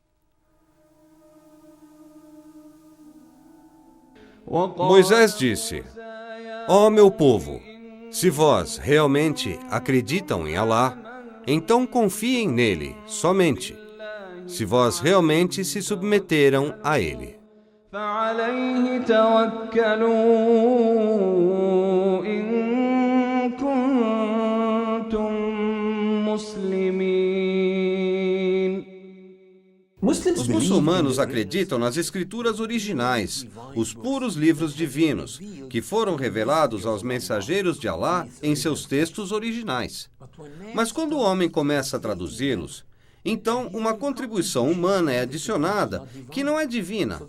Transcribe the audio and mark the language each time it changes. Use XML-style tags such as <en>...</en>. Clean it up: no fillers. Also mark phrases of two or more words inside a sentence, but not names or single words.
<pt>Moisés disse: Ó meu povo, se vós realmente acreditam em Alá, então confiem nele somente, se vós realmente se submeteram a ele.</pt> <ar>فعليه توكلوا إن كنتم مسلمين.</ar> <pt>Os muçulmanos acreditam nas escrituras originais, os puros livros divinos, que foram revelados aos mensageiros de Alá em seus textos originais. Mas quando o homem começa a traduzi-los, então uma contribuição humana é adicionada que não é divina.</pt>